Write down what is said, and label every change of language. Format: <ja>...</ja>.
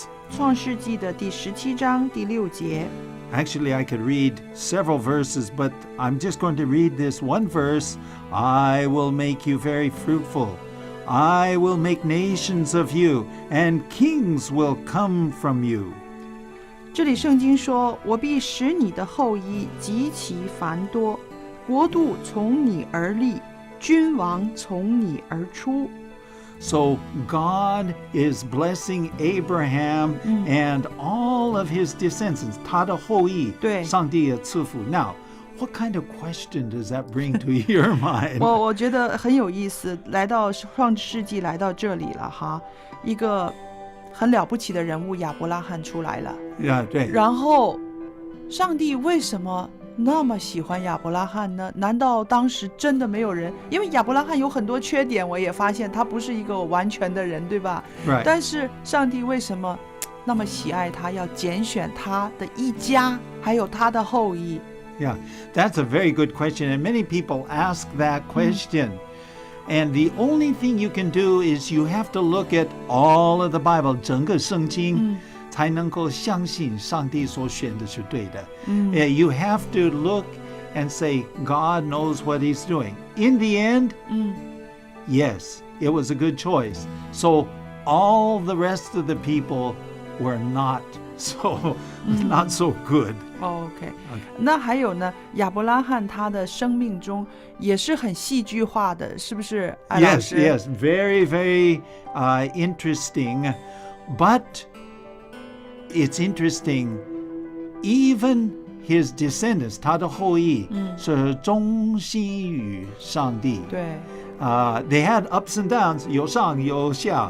<zh>创世纪的第17章第6节。</zh> <en>Actually, I could read several verses, but I'm just going to read this one verse. I will make you very fruitful. I will make nations of you, and kings will come from you.</en> <zh>这里圣经说：“我必使你的后裔极其繁多。” 国度从你而立，君王从你而出。</zh> <en>So God is blessing Abraham and all of his descendants.</en> <zh>他的后裔，对，上帝的赐福。</zh> <en>Now, what kind of question does that bring to your mind?</en> <zh>我觉得很有意思，来到创世纪来到这里了哈，一个很了不起的人物亚伯拉罕出来了。对。然后，上帝为什么那么喜欢亚伯拉罕呢？难道当时真的没有人？因为亚伯拉罕有很多缺点，我也发现他不是一个完全的人，对吧？</zh> <en>Right.</en> <zh>但是上帝为什么那么喜爱他，要拣选他的一家，还有他的后裔？</zh> <en>Yeah, that's a very good question, and many people ask that question. And the only thing you can do is you have to look at all of the Bible,</en> <zh>整个圣经。才能够相信上帝所选的是对的。</zh> <en>You have to look and say, God knows what he's doing. In the end, yes, it was a good choice. So all the rest of the people were not so good.</en> <zh>OK， 那还有呢？亚伯拉罕他的生命中也是很戏剧化的，是不是？艾老师？</zh> <en>Yes, very, very interesting. But it's interesting, even his descendants,</en> <zh>他的后裔是忠心于上帝。对。</zh> <en>They had ups and downs,</en> <zh>有上有下。</zh>